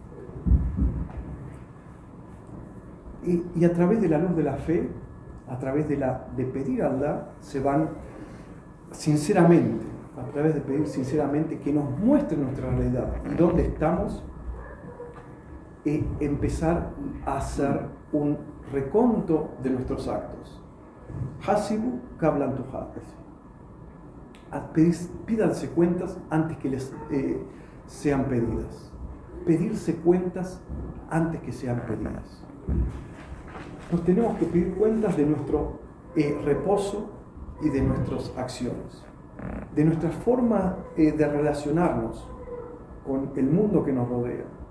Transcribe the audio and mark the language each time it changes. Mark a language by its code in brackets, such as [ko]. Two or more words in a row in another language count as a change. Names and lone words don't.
[es] Y a través de la luz de la fe, a través de pedir a Allah, se van sinceramente, a través de pedir sinceramente que nos muestre nuestra realidad y dónde estamos, empezar a hacer un reconto de nuestros actos. [ar] حاسبوا قبل تحاسبوا. [es] Pídanse cuentas antes que les sean pedidas. Pedirse cuentas antes que sean pedidas. Nos tenemos que pedir cuentas de nuestro reposo y de nuestras acciones, de nuestra forma de relacionarnos con el mundo que nos rodea.